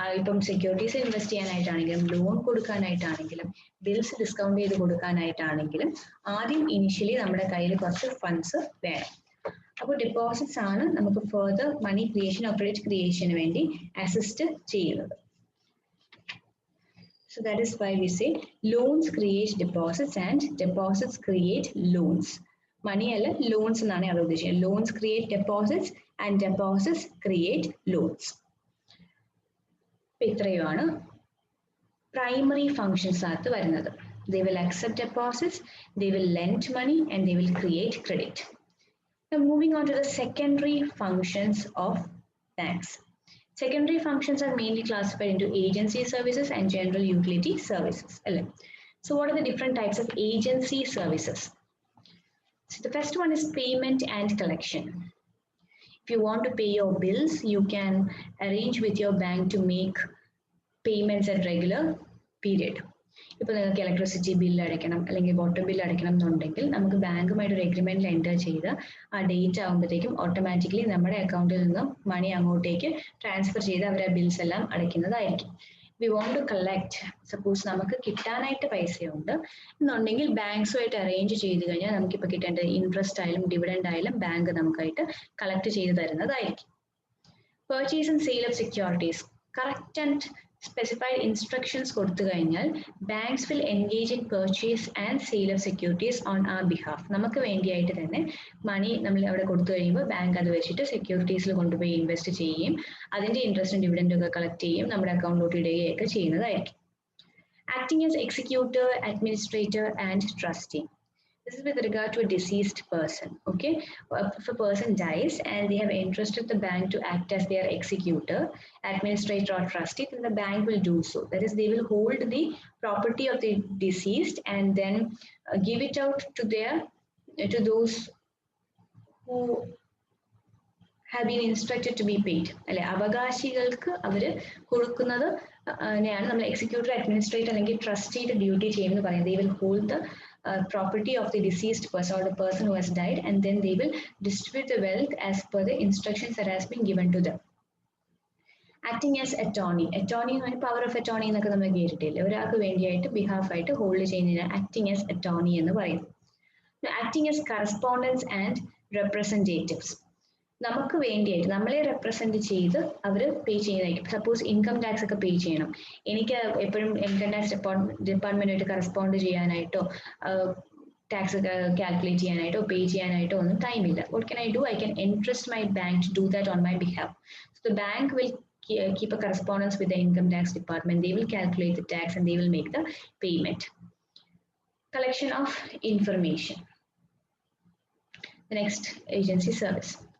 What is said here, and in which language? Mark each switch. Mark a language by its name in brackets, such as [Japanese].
[Malayalam] ഇപ്പം securities invest ചെയ്യാനായിട്ടാണെങ്കിലും loan കൊടുക്കാനായിട്ടാണെങ്കിലും bills discount ചെയ്ത് കൊടുക്കാനായിട്ടാണെങ്കിലും ആദ്യം ഇനിഷ്യലി നമ്മുടെ കയ്യിൽ കുറച്ച് ഫണ്ട്സ് വേണം. അപ്പോൾ ഡെപ്പോസിറ്റ്സ് ആണ് നമുക്ക് further money creation or credit ക്രിയേഷന് വേണ്ടി അസിസ്റ്റ് ചെയ്യുന്നത്. [English] So that is why we say loans create deposits and deposits create loans. Money alla loans [Malayalam] എന്നാണ് അത് ഉദ്ദേശിക്കുന്നത്. [English] Loans create deposits and deposits create loans. [Malayalam] ഇത്രയുമാണ് primary functions ആയിട്ട് വരുന്നത്. [English] They will accept deposits, they will lend money and they will create credit. Now moving on to the secondary functions of banks. Secondary functions are mainly classified into agency services and general utility services. So what are the different types of agency services? So the first one is payment and collection. If you want to pay your bills, you can arrange with your bank to make payments at regular period. [Malayalam] ഇപ്പോൾ നിങ്ങൾക്ക് electricity bill അടയ്ക്കണം അല്ലെങ്കിൽ water bill അടയ്ക്കണം എന്നുണ്ടെങ്കിൽ നമുക്ക് ബാങ്കുമായിട്ട് ഒരു എഗ്രിമെന്റിൽ enter ചെയ്ത് ആ ഡേറ്റ് ആകുമ്പോഴത്തേക്കും ഓട്ടോമാറ്റിക്കലി നമ്മുടെ അക്കൗണ്ടിൽ നിന്ന് മണി അങ്ങോട്ടേക്ക് ട്രാൻസ്ഫർ ചെയ്ത് അവർ ആ ബിൽസ് എല്ലാം അടയ്ക്കുന്നതായിരിക്കും. [English] we want to collect, [Malayalam] suppose നമുക്ക് കിട്ടാനായിട്ട് പൈസയുണ്ട് എന്നുണ്ടെങ്കിൽ ബാങ്ക്സുമായിട്ട് അറേഞ്ച് ചെയ്ത് കഴിഞ്ഞാൽ നമുക്കിപ്പോൾ കിട്ടേണ്ട ഇൻട്രസ്റ്റ് ആയാലും ഡിവിഡൻഡ് ആയാലും ബാങ്ക് നമുക്കായിട്ട് കളക്ട് ചെയ്ത് തരുന്നതായിരിക്കും. [English] purchase and sale of securities, correct and specified instructions [Malayalam] കൊടുത്തു കഴിഞ്ഞാൽ [English] banks will engage in purchase and sale of securities on our behalf. [Malayalam] നമുക്ക് വേണ്ടിയായിട്ട് തന്നെ മണി നമ്മൾ അവിടെ കൊടുത്തു കഴിയുമ്പോൾ ബാങ്ക് അത് വെച്ചിട്ട് സെക്യൂരിറ്റീസിൽ കൊണ്ടുപോയി ഇൻവെസ്റ്റ് ചെയ്യുകയും അതിന്റെ ഇൻട്രസ്റ്റും ഡിവിഡൻഡും ഒക്കെ കളക്ട് ചെയ്യുകയും നമ്മുടെ അക്കൗണ്ടിലോട്ട് ഇടുകയൊക്കെ ചെയ്യുന്നതായിരിക്കും. [English] Acting as executor, administrator and trustee. This is with regard to a deceased person. Okay, if a person dies and they have entrusted the bank to act as their executor, administrator or trustee, then the bank will do so. That is, they will hold the property of the deceased and then give it out to those who have been instructed to be paid. [Malayalam] അല്ലെ, അവകാശികൾക്ക് അവര് കൊടുക്കുന്നത് ആണ് നമ്മൾ executor, administrator അല്ലെങ്കിൽ ട്രസ്റ്റിയുടെ duty ചെയ്യുമെന്ന് പറയുന്നത്. [English] They will hold the property of the deceased person or the person who has died and then they will distribute the wealth as per the instructions that has been given to them. Acting as attorney. [Malayalam] Attorney എന്ന് power of attorney എന്നൊക്കെ നമ്മൾ കേട്ടിട്ടില്ലേ? ഒരാൾക്ക് വേണ്ടിയായിട്ട് behalf ആയിട്ട് hold ചെയ്യുന്നതിന് acting as attorney എന്ന് പറയുന്നു. [English] Acting as correspondence and representatives. [Malayalam] നമുക്ക് വേണ്ടിയായിട്ട് നമ്മളെ റെപ്രസെന്റ് ചെയ്ത് അവർ പേ ചെയ്യുന്നതായിരിക്കും. സപ്പോസ് ഇൻകം ടാക്സ് ഒക്കെ പേ ചെയ്യണം, എനിക്ക് എപ്പോഴും income tax ഡിപ്പാർട്ട്മെന്റുമായിട്ട് correspond ചെയ്യാനായിട്ടോ tax calculate ചെയ്യാനായിട്ടോ പേ ചെയ്യാനായിട്ടോ ഒന്നും ടൈമില്ല. [English] What can I do? I can entrust my bank to do that on my behalf. So the bank will keep a correspondence with the income tax department. They will calculate the tax and they will make the payment. collection of information. The next agency service.